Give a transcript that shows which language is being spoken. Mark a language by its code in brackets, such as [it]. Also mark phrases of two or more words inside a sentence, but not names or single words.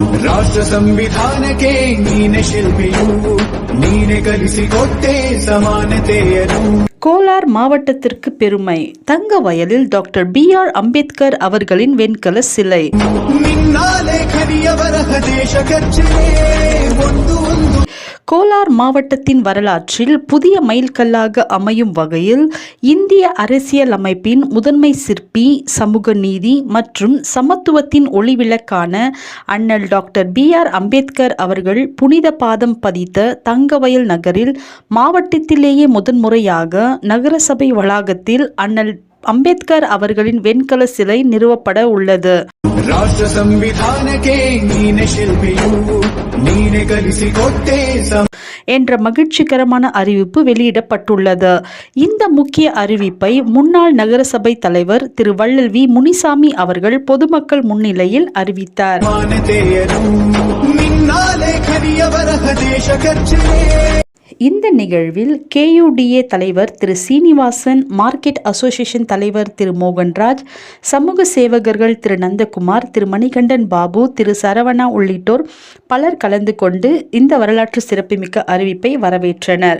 [kn] ರಾಷ್ಟ್ರ ಸಂವಿಧಾನಕ್ಕೆ ನೀನೆ ಶಿಲ್ಪಿಯು, ನೀನೆ ಕಲಿಸಿಕೊಟ್ಟೆ ಸಮಾನತೆಯನ್ನು. [ta] கோலார் மாவட்டத்திற்கு பெருமை. தங்க வயலில் டாக்டர் BR அம்பேத்கர் அவர்களின் வெண்கல சிலை. கோலார் மாவட்டத்தின் வரலாற்றில் புதிய மைல்கல்லாக அமையும் வகையில் இந்திய அரசியல் அமைப்பின் முதன்மை சிற்பி, சமூக நீதி மற்றும் சமத்துவத்தின் ஒளிவிளக்கான அண்ணல் டாக்டர் BR அம்பேத்கர் அவர்கள் புனித பாதம் பதித்த தங்கவயல் நகரில் மாவட்டத்திலேயே முதன்முறையாக நகரசபை வளாகத்தில் அண்ணல் அம்பேத்கர் அவர்களின் வெண்கல சிலை நிறுவப்பட உள்ளது. [kn] ರಾಷ್ಟ್ರ ಸಂವಿಧಾನಕ್ಕೆ ನೀನೆ ಶಿಲ್ಪಿಯು, ನೀನೆ ಕಲಿಸಿಕೊಟ್ಟೆ [ta] என்ற மகிழ்ச்சிகரமான அறிவிப்பு வெளியிடப்பட்டுள்ளது. இந்த முக்கிய அறிவிப்பை முன்னாள் நகரசபை தலைவர் திரு வள்ளல் வி முனிசாமி அவர்கள் பொதுமக்கள் முன்னிலையில் அறிவித்தார். இந்த நிகழ்வில் KUDA தலைவர் திரு சீனிவாசன், [en] market association [ta] தலைவர் திரு மோகன்ராஜ், சமூக சேவகர்கள் திரு நந்தகுமார், திரு மணிகண்டன் பாபு, திரு சரவணா உள்ளிட்டோர் பலர் கலந்து கொண்டு இந்த வரலாற்று சிறப்புமிக்க அறிவிப்பை வரவேற்றனர்.